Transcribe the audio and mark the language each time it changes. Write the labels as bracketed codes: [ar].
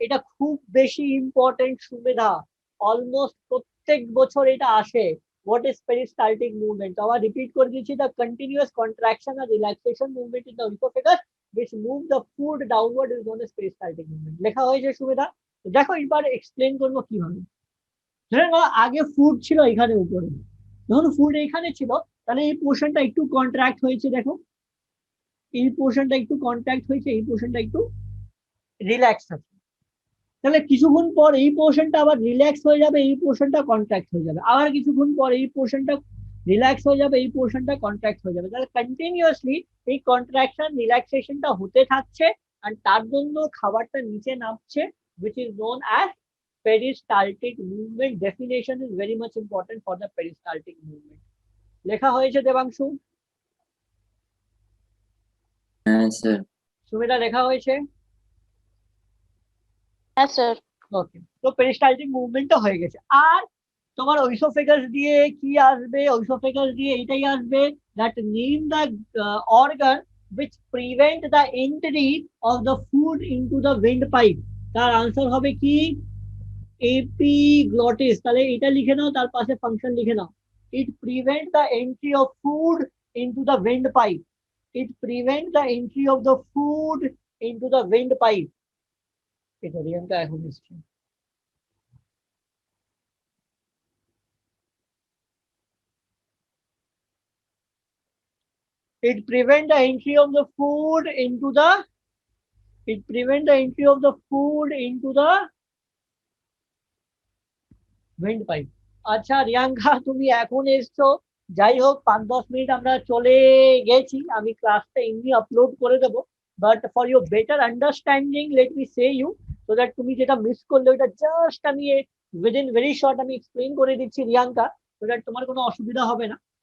[bn] এটা খুব বেশি ইম্পর্টেন্ট সুবিধা, অলমোস্ট প্রত্যেক বছর এটা আসে। [en] What is peristaltic movement? [bn] আবার রিপিট করে দিচ্ছি, [en] the continuous contraction and relaxation movement in the oesophagus which move the food downward is known as peristaltic movement. [bn] লেখা হয়েছে সুমেধা? দেখো এবার এক্সপ্লেন করবো কিভাবে। ধরে নাও আগে ফুড ছিল এখানে উপরে, যখন ফুড এখানে ছিল তাহলে এই পোর্শনটা একটু কন্ট্রাক্ট হয়েছে, দেখো এই পোর্শনটা একটু কন্ট্রাক্ট হয়েছে, এই পোর্শনটা একটু রিল্যাক্স আছে। তাহলে কিছুক্ষণ পর এই পোর্শনটা আবার রিল্যাক্স হয়ে যাবে, এই পোর্শনটা কন্ট্রাক্ট হয়ে যাবে, আবার কিছুক্ষণ পর এই পোর্শনটা রিল্যাক্স হয়ে যাবে, এই পোর্শনটা কন্ট্রাক্ট হয়ে যাবে। তাহলে কন্টিনিউয়াসলি এই কন্ট্রাকশন রিল্যাক্সেশনটা হতে থাকছে, আর তার জন্য খাবারটা নিচে নামছে, [en] which is known as peristaltic movement. Definition is very much important for the peristaltic movement. [bn] লেখা হয়েছে দেবাংশু? হ্যাঁ স্যার। সুমেধা লেখা হয়েছে? হ্যাঁ স্যার। ওকে, তো পেরিস্টালটিক মুভমেন্টটা হয়ে গেছে। আর তোমার ওইসোফেগাস দিয়ে কি আসবে? ওইসোফেগাস দিয়ে এইটাই আসবে, [en] that name the organ which prevent the entry of the food into the windpipe. [bn] তার আনসার হবে কি? এপিগ্লটিস। তাহলে এটা লিখে নাও, তার পাশে ফাংশন লিখে নাও। [en] It prevent the entry of food into the windpipe. It prevent the entry of the food into the windpipe. [bn] এটা রিয়ানটা এখন এসছে। [en] It prevent the entry of the food into the, it prevent the entry of the food into the windpipe. [bn] আচ্ছা রিয়াঙ্কা তুমি এখন এসছো, যাই হোক 5-10 minute আমরা চলে গেছি, আমি ক্লাসটা এমনি আপলোড করে দেবো, [en] but for your better understanding let me say you, so that [bn] তুমি যেটা মিস করলে ওটা জাস্ট আমি উইদিন ভেরি শর্ট আমি এক্সপ্লেন করে দিচ্ছি রিয়াঙ্কা, সো দ্যাট তোমার কোনো অসুবিধা হবে না।